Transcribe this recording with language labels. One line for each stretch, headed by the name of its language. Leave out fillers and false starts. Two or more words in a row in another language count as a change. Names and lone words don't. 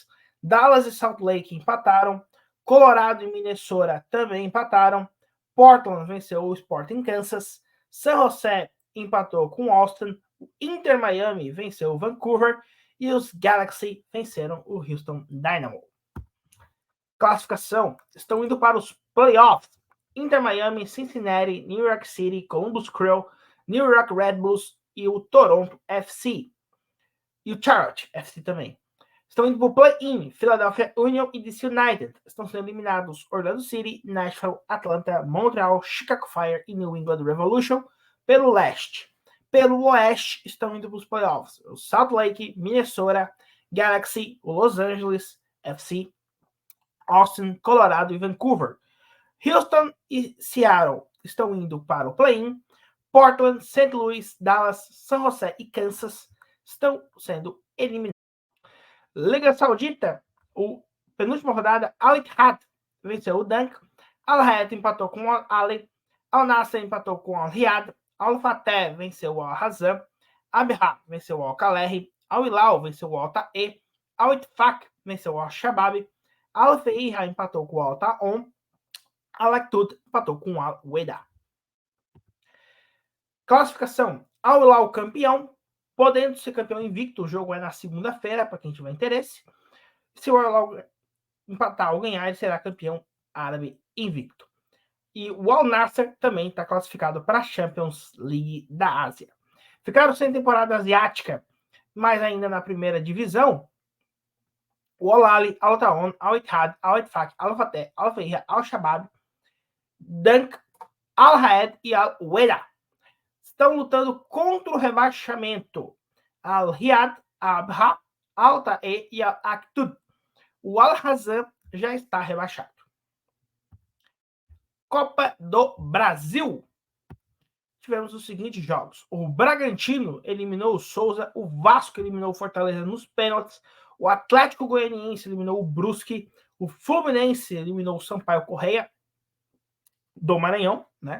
Portuguese: Dallas e Salt Lake empataram. Colorado e Minnesota também empataram. Portland venceu o Sporting Kansas. San Jose empatou com Austin. O Inter Miami venceu o Vancouver. E os Galaxy venceram o Houston Dynamo. Classificação. Estão indo para os playoffs. Inter Miami, Cincinnati, New York City, Columbus Crew, New York Red Bulls e o Toronto FC. E o Charlotte FC também. Estão indo para o play-in. Philadelphia Union e DC United. Estão sendo eliminados Orlando City, Nashville, Atlanta, Montreal, Chicago Fire e New England Revolution pelo leste. Pelo oeste estão indo para os playoffs. O Salt Lake, Minnesota, Galaxy, o Los Angeles FC, Austin, Colorado e Vancouver. Houston e Seattle estão indo para o play-in. Portland, St. Louis, Dallas, San Jose e Kansas estão sendo eliminados. Liga Saudita, a penúltima rodada, Al Ittihad venceu o Dunk. Al Hayat empatou com o Al Ahly. Al Nassr empatou com o Al Riyadh. Al Fateh venceu o Al Hazam. Abha venceu o Al Kalehi. Al Hilal venceu o Al Ta'e. Al Ittifaq venceu o Al Shabab. Al Feiha empatou com o Al Ta'on. Al Aktut empatou com o Al Weda. Classificação: Al Hilal campeão, podendo ser campeão invicto. O jogo é na segunda-feira, para quem tiver interesse. Se o Al Hilal empatar ou ganhar, ele será campeão árabe invicto. E o Al Nassr também está classificado para a Champions League da Ásia. Ficaram sem temporada asiática, mas ainda na primeira divisão, o Al Ahly, Al Ta'on, Al Ittihad, Al Ittifaq, Al Fateh, Al Feiha, Al Shabab, Dunk, Al Hayat e Al Weda estão lutando contra o rebaixamento. Al-Riyad, Abha, Al-Tae e Al-Aktub. O Al-Hazan já está rebaixado. Copa do Brasil. Tivemos os seguintes jogos. O Bragantino eliminou o Souza, o Vasco eliminou o Fortaleza nos pênaltis, o Atlético Goianiense eliminou o Brusque, o Fluminense eliminou o Sampaio Correia do Maranhão, né?